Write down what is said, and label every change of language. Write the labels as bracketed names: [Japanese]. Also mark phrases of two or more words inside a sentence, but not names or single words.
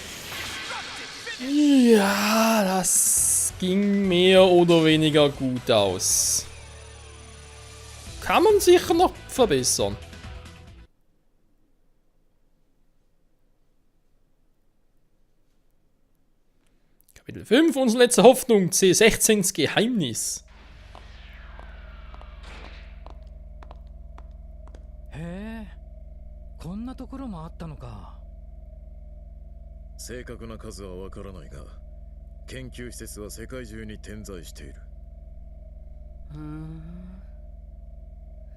[German] Ja, das ging mehr oder weniger gut aus. Kann man sicher noch verbessern. Kapitel 5, unsere letzte Hoffnung, C16s Geheimnis. [Japanese] Hey, こんなところもあったのか。正確な数はわからないが、研究施設は世界中に点在している。